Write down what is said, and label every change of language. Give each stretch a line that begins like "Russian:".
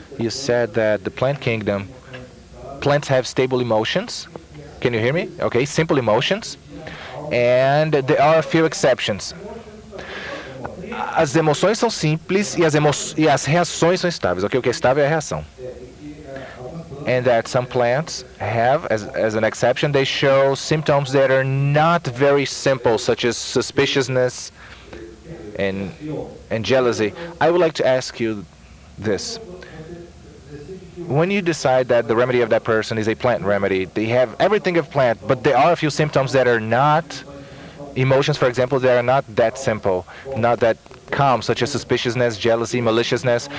English: You said that the plant kingdom, plants have stable emotions. Can you hear me? Okay, simple emotions. And there are a few exceptions.
Portuguese: As emoções são simples e as reações são estáveis. Okay, o que é estável é a reação.
English: And that some plants have, as an exception, they show symptoms that are not very simple, such as suspiciousness and jealousy. I would like to ask you this. When you decide that the remedy of that person is a plant remedy, they have everything of plant, but there are a few symptoms that are not emotions, for example, that are not that simple, not that calm, such as suspiciousness, jealousy, maliciousness.